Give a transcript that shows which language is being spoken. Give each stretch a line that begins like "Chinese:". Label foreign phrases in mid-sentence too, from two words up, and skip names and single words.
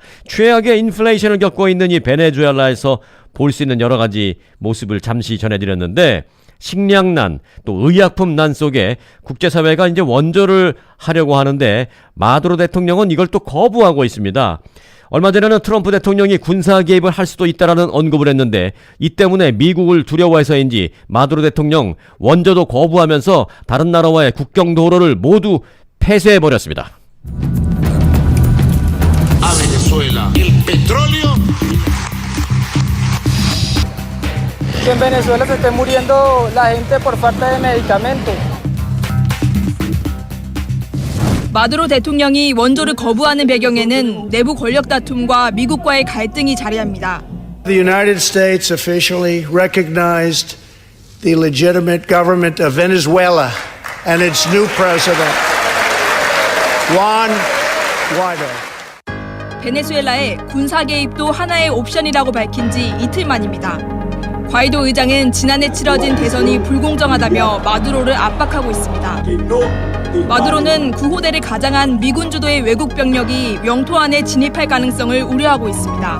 Korean: 최악의 인플레이션을 겪고 있는 이 베네수엘라에서 볼 수 있는 여러 가지 모습을 잠시 전해드렸는데 식량난, 또 의약품 난 속에 국제사회가 이제 원조를 하려고 하는데 마두로 대통령은 이걸 또 거부하고 있습니다. 얼마 전에는 트럼프 대통령이 군사 개입을 할 수도 있다라는 언급을 했는데 이 때문에 미국을 두려워해서인지 마두로 대통령 원조도 거부하면서 다른 나라와의 국경 도로를 모두 폐쇄해버렸습니다.
Spanish: A Venezuela el petróleo. Que en Venezuela se esté muriendo la gente por falta de medicamentos.
Korean: 마두로 대통령이 원조를 거부하는 배경에는 내부 권력 다툼과 미국과의 갈등이 자리합니다.
English: The United States officially recognized the legitimate government of Venezuela and its new president, Juan Guaido.
Korean: 베네수엘라의 군사 개입도 하나의 옵션이라고 밝힌 지 이틀 만입니다. 과이도 의장은 지난해 치러진 대선이 불공정하다며 마두로를 압박하고 있습니다. 마두로는 구호대를 가장한 미군 주도의 외국 병력이 영토 안에 진입할 가능성을 우려하고 있습니다.